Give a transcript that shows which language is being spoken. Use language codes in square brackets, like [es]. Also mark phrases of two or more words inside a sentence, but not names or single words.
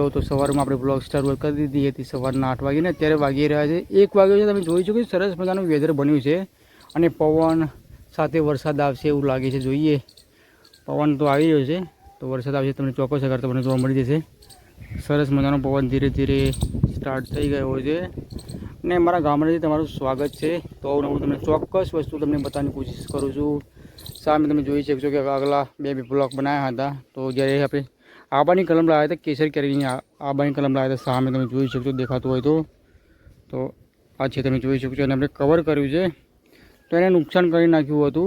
[gu] તો સવાર મેં અપને બ્લૉગ સ્ટાર્ટ કર દીધી થી સવારના 8 વાગે ને અત્યારે વાગી રહ્યા છે 1 વાગ્યો છે। તમે જોઈ છો કે સરસ મજાનું વેધર બન્યું છે અને પવન સાથે વરસાદ આવશે એવું લાગે છે। જોઈએ પવન તો આવી રહ્યો છે, તો વરસાદ આવશે તમને ચોક્કસ અગર તમને જોવા મળી જશે। સરસ મજાનો પવન ધીરે ધીરે સ્ટાર્ટ થઈ ગયો છે ને મારા ગામડેથી તમારું સ્વાગત છે। तो હું તમને ચોક્કસ વસ્તુ તમને બતાવવાની કોશિશ કરું છું। सामे તમે જોઈ શકશો કે આગલા બે બ્લોક બનાવ્યા હતા। તો જ્યારે આપણે આંબાની કલમ લાવ્યા હતા, કેસર કેરીની આંબાની કલમ લાવ્યા હતા, સામે તમે જોઈ શકશો દેખાતું હોય તો આ છે, તમે જોઈ શકશો। અને આપણે કવર કર્યું છે તો એને નુકસાન કરી નાખ્યું હતું।